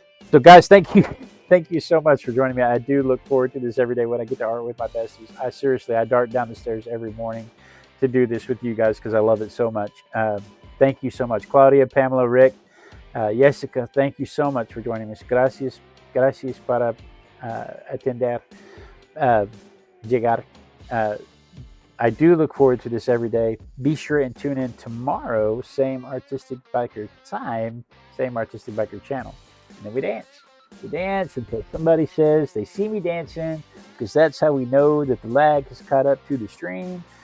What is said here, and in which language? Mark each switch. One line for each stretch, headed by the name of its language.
English: So, guys, thank you so much for joining me. I do look forward to this every day when I get to art with my besties. I dart down the stairs every morning to do this with you guys because I love it so much. Thank you so much, Claudia, Pamela, Rick, Jessica. Thank you so much for joining us.
Spanish: Gracias, gracias para atender, llegar.
English: I do look forward to this every day. Be sure and tune in tomorrow, same Artistic Biker time, same Artistic Biker channel. And then we dance. We dance until somebody says they see me dancing, because that's how we know that the lag has caught up to the stream.